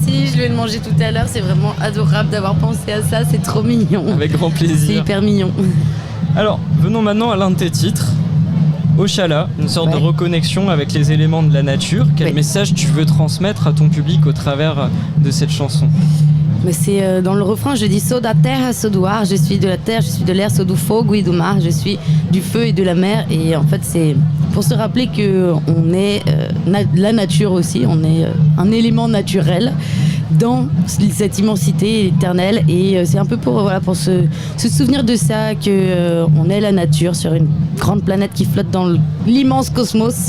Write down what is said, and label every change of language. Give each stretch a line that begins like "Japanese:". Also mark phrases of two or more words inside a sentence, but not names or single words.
French: Merci, je vais le manger tout à l'heure. C'est vraiment adorable d'avoir pensé à ça, c'est trop mignon. Avec grand plaisir. C'est hyper mignon. Alors, venons maintenant à l'un de tes titres, Oshala, une sorte de reconnexion avec les éléments de la nature. Quel message tu veux transmettre à ton public au travers de cette chanson? C'est dans le refrain, je dis
Portuguese: sou da terra, sou do ar,
French: je suis de la terre, je suis de l'air,
Portuguese: sou do fogo e do mar,
French: je suis du feu et de la mer. Et en fait, c'est pour se rappeler qu'on est la nature aussi, on est un élément naturel dans cette immensité éternelle. Et c'est un peu pour se souvenir de ça, qu'on est la nature sur une grande planète qui flotte dans l'immense cosmos.